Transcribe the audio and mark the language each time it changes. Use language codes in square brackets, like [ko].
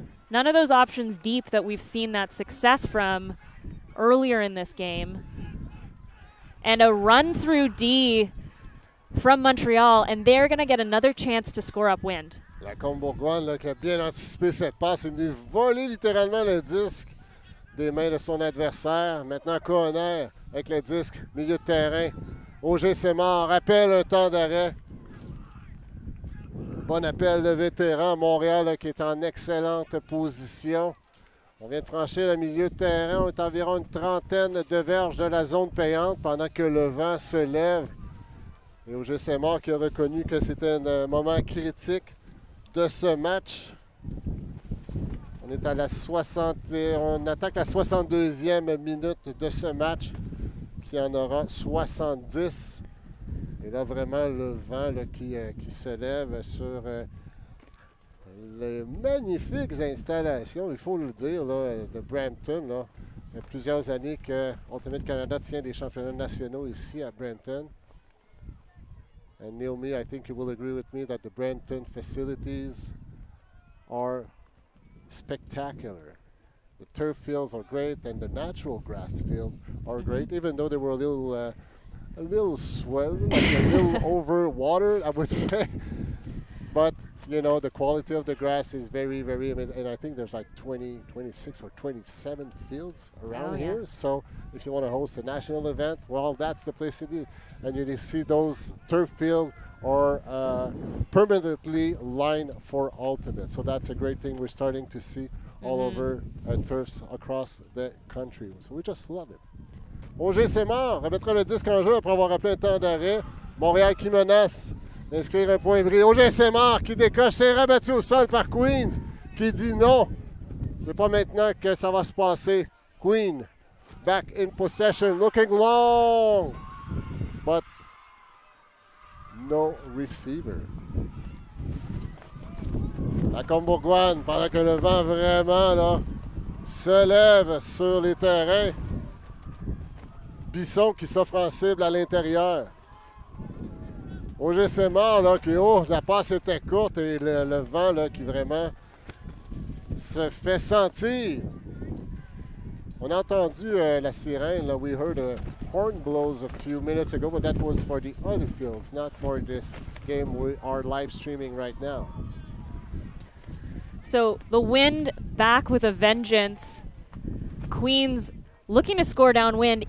[en] None of those options deep that we've seen that success from earlier in this game. And a run through D from Montreal, and they're going to get another chance to score upwind. [fr] La Combourgoine là, qui a bien anticipé cette passe, est venue voler littéralement le disque des mains de son adversaire. Maintenant, Kohner avec le disque, milieu de terrain. Auger-Sémard rappelle un temps d'arrêt. Bon appel de vétéran. Montréal là, qui est en excellente position. On vient de franchir le milieu de terrain. On est à environ une trentaine de verges de la zone payante pendant que le vent se lève. Et au GCMR qui a reconnu que c'était un moment critique de ce match. On est à la 60, on attaque la 62e minute de ce match, qui en aura 70. Et là, vraiment, le vent là, qui se lève sur les magnifiques installations, il faut le dire, là, de Brampton. Là. Il y a plusieurs années que Ultimate Canada tient des championnats nationaux ici à Brampton. [en] And Naomi, I think you will agree with me that the Brampton facilities are spectacular. The turf fields are great, and the natural grass field are great, even though they were a little swell, like a little over water, I would say. But you know, the quality of the grass is very, very amazing. And I think there's like 26 or 27 fields around here. So if you want to host a national event, well, that's the place to be. And you see those turf fields are permanently lined for ultimate. So that's a great thing we're starting to see all over turfs across the country. So we just love it. [fr] OG, c'est mort. Remettra le disque en jeu après avoir appelé un temps d'arrêt. Montréal qui menace d'inscrire un point bris. OG, c'est mort qui décoche. C'est rabattu au sol par Queens qui dit non. C'est pas maintenant que ça va se passer. [en] Queen back in possession, looking long. But no receiver. [fr] La Combourgoine, pendant que le vent vraiment là, se lève sur les terrains. Bisson qui s'offre en cible à l'intérieur. OGC mort là, qui la passe était courte et le vent là, qui vraiment se fait sentir. On a entendu la sirène. [en] Là, we heard a horn blows a few minutes ago, but that was for the other fields, not for this game we are live streaming right now. So the wind back with a vengeance. Queens looking to score downwind.